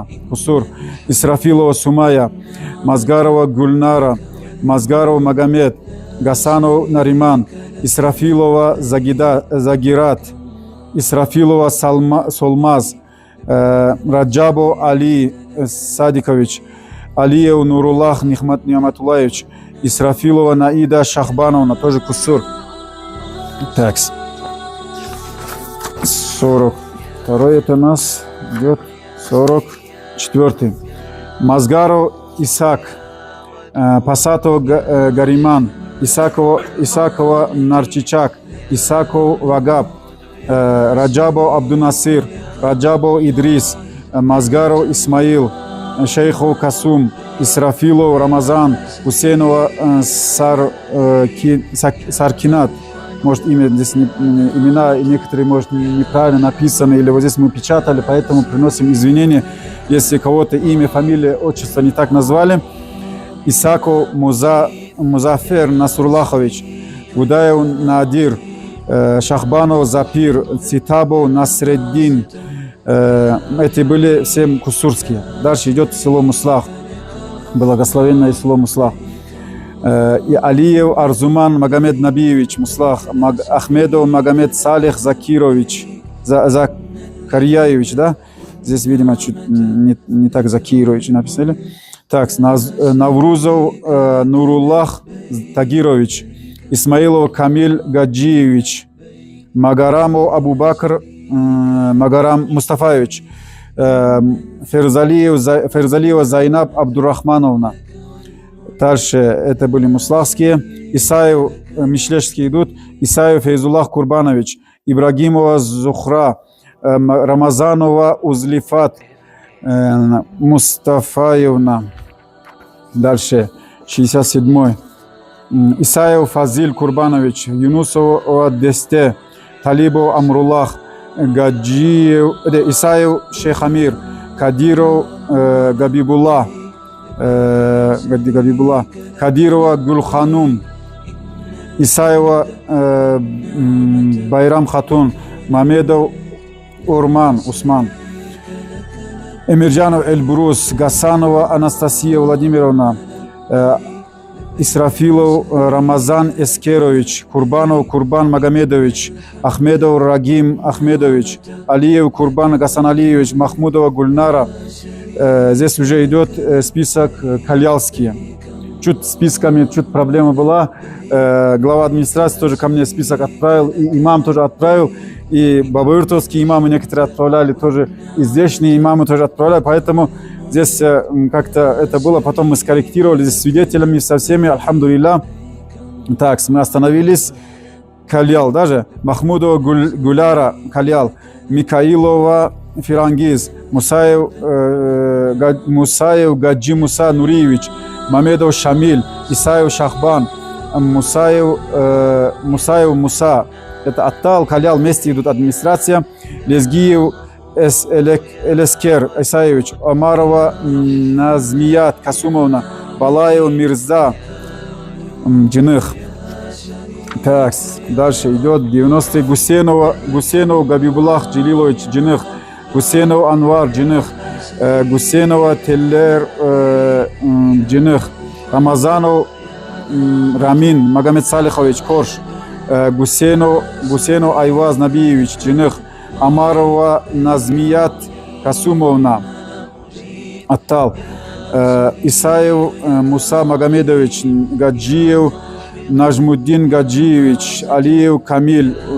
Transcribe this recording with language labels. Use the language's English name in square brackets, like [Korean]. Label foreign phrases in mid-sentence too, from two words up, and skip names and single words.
[Russian] Кусур, Исрафилова Сумая, Мазгарова Гульнара, Мазгаров Магомед, Гасанов Нариман, Исрафилова Загират, Исрафилова Солмаз, Раджабов Али Садикович, Алиев Нуруллах Нихматулаевич, Исрафилова Наида Шахбановна, тоже Кусур. Так, 42 это у нас идет 44. Мазгаров Исак, Пасатов Гариман, Исакова Нарчичак, Исаков Вагаб, Раджабов Абдунасир, Раджабов Идрис, Мазгаров Исмаил, Шейхов Касум, Исрафилов Рамазан, Хусейнова Саркинат. Может, имена некоторые, может, неправильно написаны, или вот здесь мы печатали, поэтому приносим извинения, если кого-то имя, фамилия, отчество не так назвали. Исаков Музафер Насурлахович, Гудаев Надир, Шахбанов Запир, Цитабов Насреддин. Эти были все кусурские. Дальше идет село Муслах, благословенное село Муслах. И Алиев Арзуман Магомед Набиевич Муслах, Ахмедов Магомед Салих Закирович, Закарьяевич, да? Здесь, видимо, чуть не так Закирович написали. Так, Наврузов Нуруллах Тагирович, Исмаилов Камиль Гаджиевич, Магарамов Абубакр Магарам Мустафаевич, Ферзалиева Зайнаб Абдурахмановна. Дальше это были муслахские. Исаев, мишлешские идут. Исаев Фейзуллах Курбанович, Ибрагимова Зухра, Рамазанова Узлифат Мустафаевна. Дальше 67-й. Исаев Фазиль Курбанович, Юнусова Десте, Талибов Амруллах, Гаджиев, Исаев Шейхамир, Кадиров Габибулла, Кадирова Гулханум, Исаева Байрам Хатун, Мамедов Усман, Эмирджанов Эльбрус, Гасанова Анастасия Владимировна, Исрафилов Рамазан Эскерович, Курбанов Курбан Магомедович, Ахмедов Рагим Ахмедович, Алиев Курбан Гасаналиевич, Махмудова Гульнара. Здесь уже идет список кальялские. Чуть списками, чуть проблема была. Глава администрации тоже ко мне список отправил, и имам тоже отправил, и бабаиртовские имамы некоторые отправляли тоже, и здешние имамы тоже отправляли, поэтому здесь как-то это было, потом мы скорректировали здесь свидетелями со всеми, альхамдулилля. Так, мы остановились. Кальял даже. Махмудова Гуляра Кальял, Микаилова Фирангиз, Мусаев Гаджи Муса Нуриевич, Мамедов Шамиль, Исаев Шахбан, Мусаев Муса. Это Аттал, Кальял, вместе идут администрация. Лезгиев Элескер Исаевич, Омарова Назмият Касумовна, Балаев Мирза Джиных. Так, дальше идет 90-й. Гусейнов Габибуллах Джилилович Джиных, Гусейнов Анвар Джиных, Гусейнова Теллер Джиных, Рамазанов Рамин Магомед Салихович Корж, Гусейнов Айваз Набиевич Джиных, Амарова Назмият Касумовна Аттал, Исаев Муса Магомедович Гаджиев, Нажмуддин Гаджиевич, Алиев Камиль,